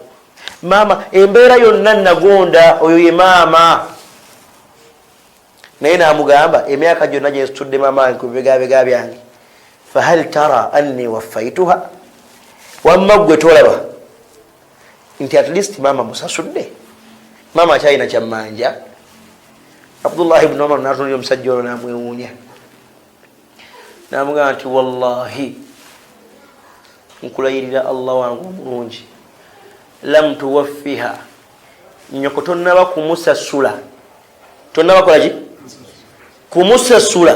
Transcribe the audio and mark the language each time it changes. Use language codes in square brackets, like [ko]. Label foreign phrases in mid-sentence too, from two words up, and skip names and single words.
[lg] Maama embeera yonna nagonda, oyo ye maama. Naye n'amugamba emyaka gyonna gye nsitudde maama wange ku bibegabega byange, [ar] فهل ترى أني وفيتها, [lg] wamma gwe tolaba nti [en] at least [lg] maama musasudde, maama akyalina kyammanja. Abdullah ibn Umar n'atunulira omusajja ono n'amwewuunya, n'amugamba nti wallahi nkulayirira Allah wange omulungi, [ar] لم توفها, [lg] nnyoko tonnaba kumusasula, tonnaba kola ki? Kumusasula.